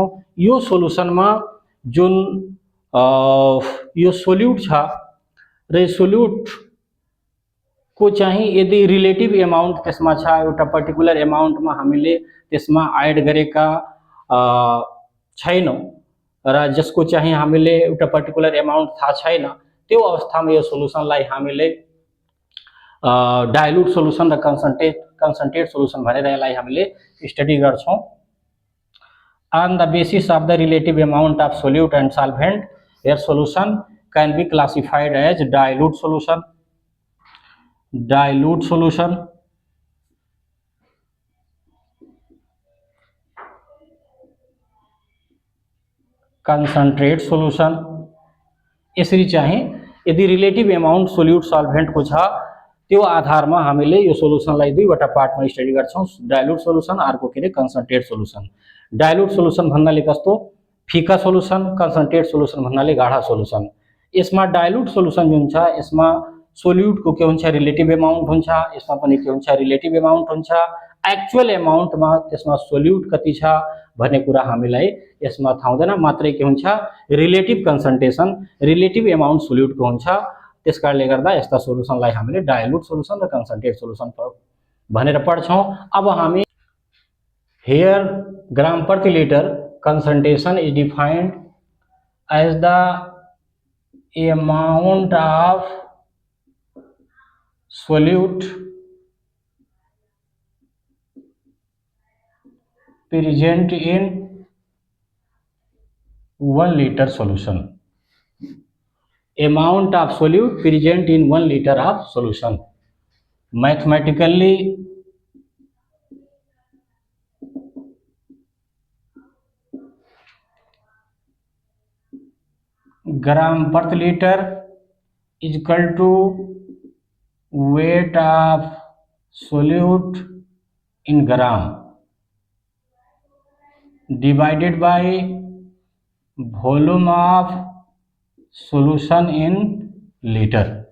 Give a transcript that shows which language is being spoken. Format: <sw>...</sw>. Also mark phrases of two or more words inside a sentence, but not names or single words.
<ne>यो सोल्युसन मा जुन यो सोल्यूट छ र सोल्यूट को चाहिँ यदि</ne> <en>relative amount</en> <ne>त्यसमा छ एउटा</ne> <en>particular amount</en> <ne>मा हामीले त्यसमा एड गरेका छैनौं र जसको चाहिँ हामीले एउटा</ne> <en>particular amount</en> <ne>थाहा छैन त्यो अवस्थामा यो सोल्युसनलाई हामीले</ne> <en>dilute solution</en> <ne>र</ne> <en>concentrate solution</en> <ne>भनेर यसलाई हामीले स्टडी गर्छौं।</ne> <en>On the basis of the relative amount of solute and solvent, your solution can be classified as dilute solution, concentrate solution।</en> <ne>यसरी चाहिँ यदि</ne> <en>relative amount solute solvent</en> <ne>को छ त्यो आधारमा हामीले यो सोल्युसनलाई दुईवटा पार्टमा स्टडी गर्छौं</ne> <en>dilute solution</en> <ne>अर्को के रे</ne> <en>concentrate solution. dilute solution</en> <ne>भन्नाले कस्तो फीका सोल्युसन,</ne> <en>concentrate solution</en> <ne>भन्नाले गाढा सोल्युसन। यसमा</ne> <en>dilute solution</en> <ne>जुन छ यसमा सोल्यूट को के हुन्छ</ne> <en>relative amount</en> <ne>हुन्छ, यसमा पनि के हुन्छ</ne> <en>relative amount</en> <ne>हुन्छ।</ne> <en>actual amount</en> <ne>मा त्यसमा सोल्यूट कति छ भन्ने कुरा हामीलाई यसमा थाहा हुँदैन, मात्रै के हुन्छ</ne> <en>relative concentration relative amount solute</en> <ne>को हुन्छ। त्यसकारणले गर्दा यस्ता सोल्युसनलाई हामीले</ne> <en>dilute solution</en> <ne>र</ne> <en>concentrate solution</en> <ne>भनेर पढ्छौं। अब हामी</ne> <en>हियर</en> <ne>ग्राम प्रति लिटर</ne> <en>concentration is defined as the amount of solute present in 1 liter solution, amount of solute present in 1 liter of solution। Mathematically gram per liter is equal to weight of solute in gram divided by volume of solution in liter.</en>